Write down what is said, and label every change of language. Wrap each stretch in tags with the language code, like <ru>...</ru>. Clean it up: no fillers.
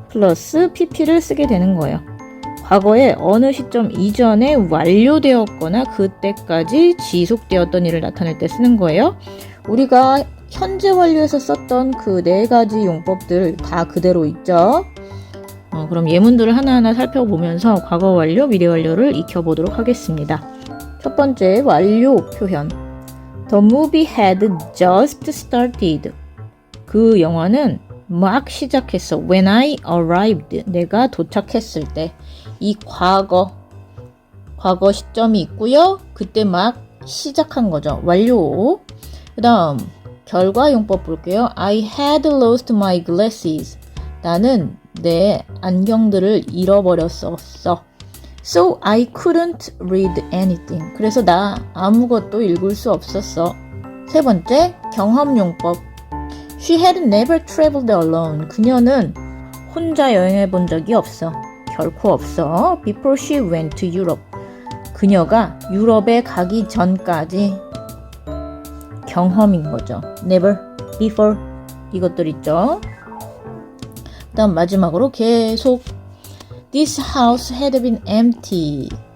<ko>플러스 pp를 쓰게 되는 거예요. 과거의 어느 시점 이전에 완료되었거나 그때까지 지속되었던 일을 나타낼 때 쓰는 거예요. 우리가 현재 완료에서 썼던 그 4가지 용법들 다 그대로 있죠. 그럼 예문들을 하나하나 살펴보면서 과거 완료, 미래 완료를 익혀보도록 하겠습니다. 첫 번째, 완료 표현.</ko> <en>The movie had just started.</en> <ko>그 영화는 막 시작했어.</ko> <en>When I arrived.</en> <ko>내가 도착했을 때. 이 과거 시점이 있고요. 그때 막 시작한 거죠. 완료. 그 다음 결과 용법 볼게요.</ko> <en>I had lost my glasses.</en> <ko>나는 내 안경들을 잃어버렸었어.</ko> <en>So I couldn't read anything.</en> <ko>그래서 나 아무것도 읽을 수 없었어. 세 번째, 경험 용법.</ko> <en>She had never traveled alone.</en> <ko>그녀는 혼자 여행해 본 적이 없어. 결코 없어.</ko> <en>Before she went to Europe.</en> <ko>그녀가 유럽에 가기 전까지 경험인 거죠. Never, before 이것들 있죠. 그 다음 마지막으로 계속</ko> <en>This house had been empty.</en>